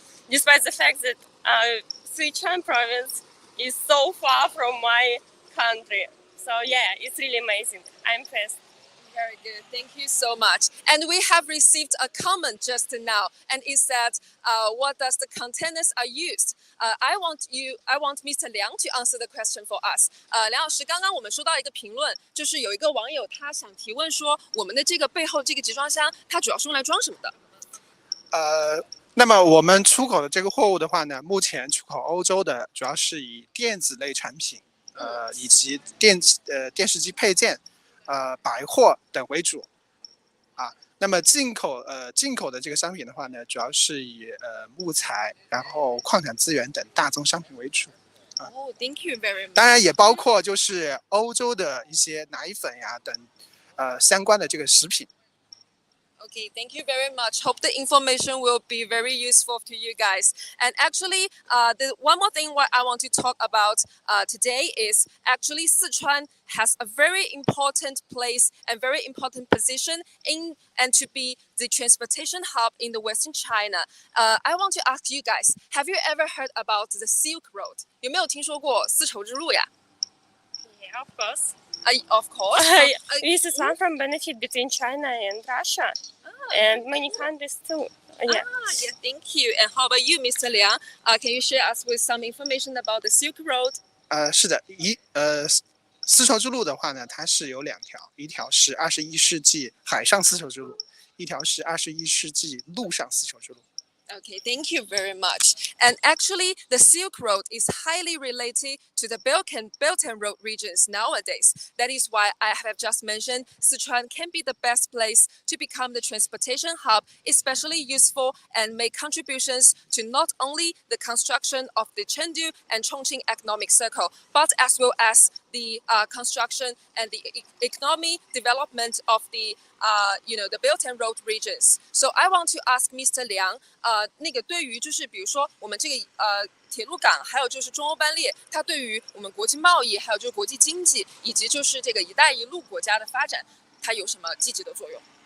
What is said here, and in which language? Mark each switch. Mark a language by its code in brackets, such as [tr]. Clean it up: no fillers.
[en] Despite the fact that Sichuan province is so far from my country. So yeah, it's really amazing. I'm impressed. Very good. Thank you so much. And we have received a comment just now, and it said, what does the containers are used? I want Mr. Liang to answer the question for us. [zh] 梁老师，刚刚我们收到一个评论，就是有一个网友他想提问说，我们的这个背后这个集装箱，它主要是用来装什么的？那么我们出口的这个货物的话呢，目前出口欧洲的主要是以电子类产品，以及电视机配件。百货等为主，那么进口的这个商品的话呢，主要是以木材，然后矿产资源等大宗商品为主。 [en] Oh, thank you very much. [zh] 当然也包括就是欧洲的一些奶粉呀等相关的这个食品。 [en] Okay, thank you very much. Hope the information will be very useful to you guys. And actually, the one more thing what I want to talk about today is actually Sichuan has a very important place and very important position in and to be the transportation hub in the Western China. I want to ask you guys, have you ever heard about the Silk Road? [zh] 有没有听说过丝绸之路呀？ [en] Yeah, of course. Of course. This is one from benefit between China and Russia and many countries too. Yeah. Yeah, thank you. And how about you, Mr. Liang? Can you share us with some information about the Silk Road? [zh] 是的，丝绸之路的话呢，它是有两条，一条是21世纪海上丝绸之路，一条是21世纪陆上丝绸之路。 [en] Okay, thank you very much. And actually, the Silk Road is highly related to the Belt and Road regions nowadays. That is why I have just mentioned Sichuan can be the best place to become the transportation hub, especially useful and make contributions to not only the construction of the Chengdu and Chongqing economic circle, but as well as the construction and the economic development of the the Belt and Road regions. So I want to ask Mr. [zh] Liang, 那个对于就是比如说我们这个铁路港，还有就是中欧班列，它对于我们国际贸易，还有就是国际经济，以及就是这个“一带一路”国家的发展，它有什么积极的作用？